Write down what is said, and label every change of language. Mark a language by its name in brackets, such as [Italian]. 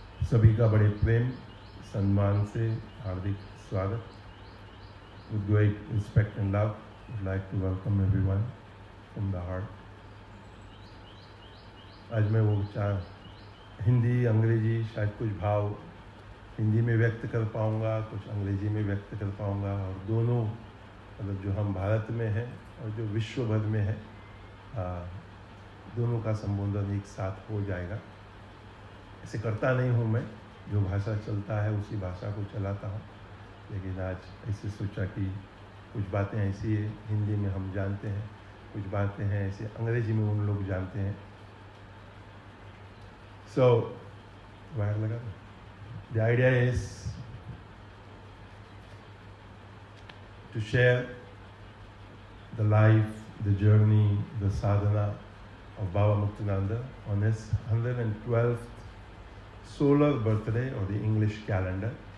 [Hindi] सभी का बड़े प्रेम सम्मान से हार्दिक स्वागत। [English] With great respect and love, I would like to welcome everyone from the heart. [Hindi] आज मैं वो हिंदी अंग्रेजी शायद कुछ भाव हिंदी में व्यक्त कर पाऊँगा, कुछ अंग्रेजी में व्यक्त कर पाऊँगा, और दोनों मतलब जो हम भारत में हैं और जो विश्व भर में है दोनों का संबोधन एक साथ हो जाएगा। ऐसे करता नहीं हूँ मैं, जो भाषा चलता है उसी भाषा को चलाता हूँ, लेकिन आज ऐसे सोचा कि कुछ बातें ऐसी है हिंदी में हम जानते हैं, कुछ बातें हैं ऐसे अंग्रेजी में उन लोग जानते हैं। So, वायर लगा। [English] The idea is to share the life, the journey, the sadhana of Baba Muktananda on his 112th solar birthday or the English calendar.